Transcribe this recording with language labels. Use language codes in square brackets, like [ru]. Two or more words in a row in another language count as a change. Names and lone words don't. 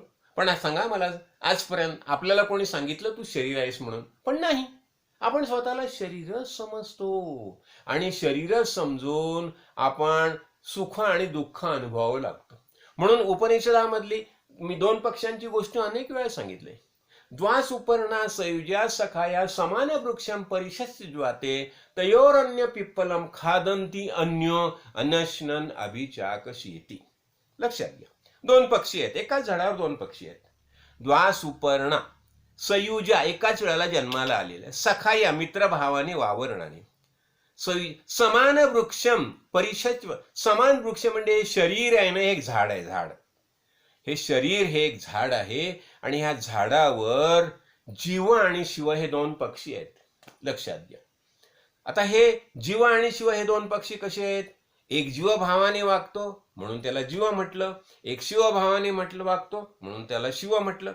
[mr] पण सांगा मला, आजपर्यंत आपल्याला कोणी सांगितलं तू शरीर आहेस म्हणून? पण नाही. आपण स्वतःला शरीरच समजतो आणि शरीर समजून आपण सुख आणि दुःख अनुभवावं लागतो. म्हणून उपनिषदामधली मी 2 पक्षांची गोष्ट अनेक वेळा सांगितली. [sa] द्वासुपर्णा सयुजा सखाया समान वृक्षम परिशस्य ज्वाते तयोरन्य पिप्पलम खादंती अन्यो अनश्नन अभिचाकशीति. [mr] लक्षात घ्या. 2 पक्षी आहेत, एकाच झाडावर 2 पक्षी आहेत. [sa] द्वासुपर्णा सयुजा, [mr] एकाच वेळेला जन्माला आलेल्या, सखाया मित्रभावाने वावरणाने, [sa] समान वृक्षम परिशस्व, [mr] समान वृक्ष म्हणजे शरीर आहे ना, एक झाड आहे. झाड, हे शरीर हे एक झाड आहे आणि ह्या झाडावर जीव आणि शिव हे 2 पक्षी आहेत. लक्षात घ्या. आता हे जीव आणि शिव हे 2 पक्षी कसे आहेत? एक जीवभावाने वागतो म्हणून त्याला जीव म्हटलं, एक शिवभावाने वागतो म्हणून त्याला शिव म्हटलं.